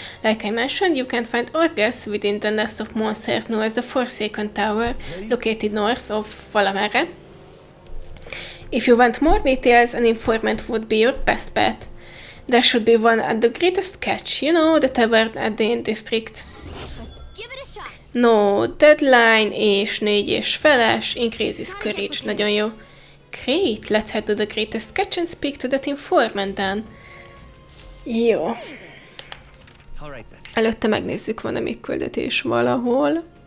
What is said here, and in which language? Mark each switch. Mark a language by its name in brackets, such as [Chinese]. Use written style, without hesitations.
[English] Like I mentioned, you can find Orgus within the nest of monsters known as the Forsaken Tower, located north of Valamerre. If you want more details, an informant would be your best bet. There should be one at the greatest catch, you know, the tavern at the district. [Hungarian] No, deadline és 4 és feles, [English] increases courage, [Hungarian] nagyon jó. [English] Great, let's head to the greatest catch and speak to that informant then. [Hungarian] Jó. Előtte megnézzük, van-e még küldetés valahol.